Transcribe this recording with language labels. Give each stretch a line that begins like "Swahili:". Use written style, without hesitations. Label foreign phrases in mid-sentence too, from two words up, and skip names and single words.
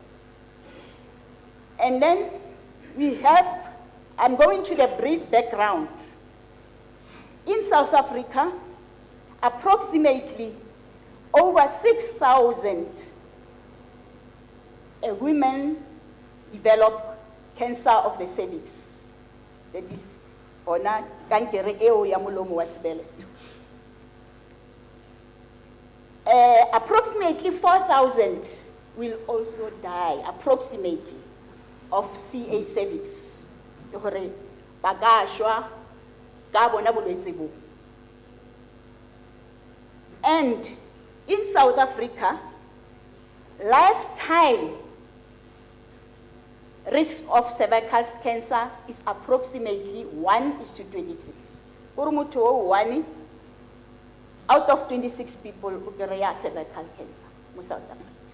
English: And then we have, I'm going to the brief background. In South Africa, approximately over 6,000 women develop cancer of the cervix. That is
Southern Sotho: ona kankere eo ya molomo wa sebeleto.
English: Approximately 4,000 will also die, approximately, of CA cervix.
Southern Sotho: Le hore ba ka shwa ka bona bolwetse bo.
English: And in South Africa, lifetime risk of cervical cancer is approximately 1:26. Kurumuto 1 out of 26 people who get cervical cancer in South Africa.